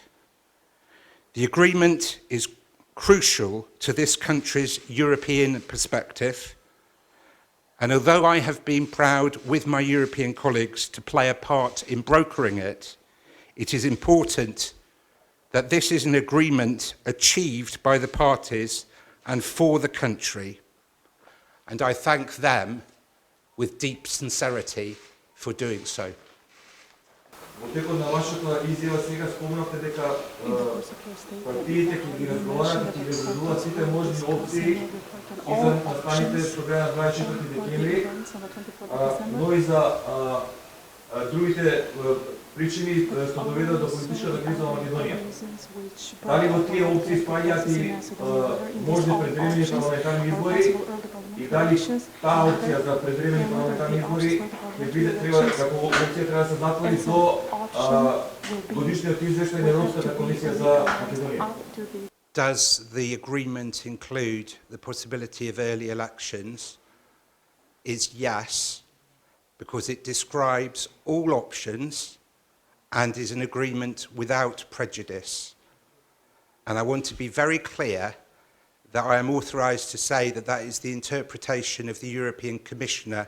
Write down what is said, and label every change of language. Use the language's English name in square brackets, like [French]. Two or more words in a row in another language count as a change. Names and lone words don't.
[English] The agreement is crucial to this country's European perspective, and although I have been proud with my European colleagues to play a part in brokering it, it is important that this is an agreement achieved by the parties and for the country, and I thank them with deep sincerity for doing so. [Macedonian] Во текот на вашата изјава сега спомнавте дека партиите кои ги разговарат и ги разгледуваат сите можни опции изан настаните што беа на 24 декември, но и за другите причини што доведат до политичката криза во Македонија. Дали во тие опции спаѓаат и можни предвремени парламентарни избори и дали таа опција за предвремени парламентарни избори како опција треба да се затвори до годишниот извештај на Европската комисија за Македонија? [English] Does the agreement include the possibility of early elections? Is yes, because it describes all options and is an agreement without prejudice. And I want to be very clear that I am authorised to say that that is the interpretation of the European Commissioner.